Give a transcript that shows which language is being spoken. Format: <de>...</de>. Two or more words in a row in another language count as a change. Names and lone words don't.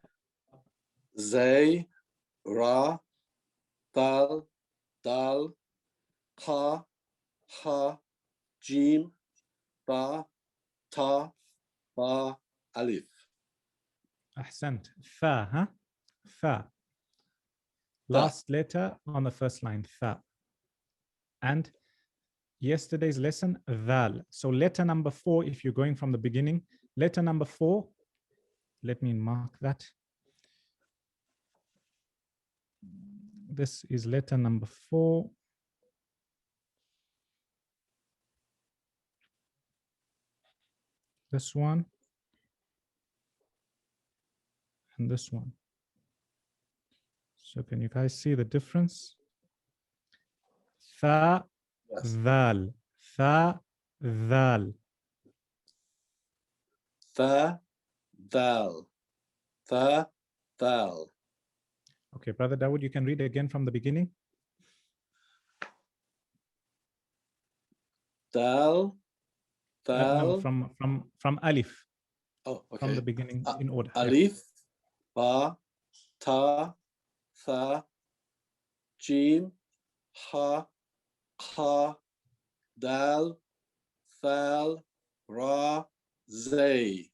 <ar>زاي، راء, دال، دال, خاء، حاء، جيم، باء، تاء، باء, Alif. أحسنت. ثاء، هاه؟ ثاء.</ar> <en>Last letter on the first line, Tha. And yesterday's lesson, Dhal. So letter number 4, if you're going from the beginning, letter number 4, let me mark that. This is letter number 4. This one. And this one. So can you guys see the difference?</en> <ar>Tha,</ar> <en>Yes.</en> <ar>ذال. ثاء، ذال. ثاء، دال. ثاء، دال.</ar> <en>Okay, Brother Dawood, you can read again from the beginning.</en> <ar>دال، دال.</ar> <en>No, from Alif. Oh, okay. From the beginning in order.</en> <ar>ألف، باء، تاء, ثاء، جيم، حاء، خاء، دال، ذال، راء, Zay.</ar>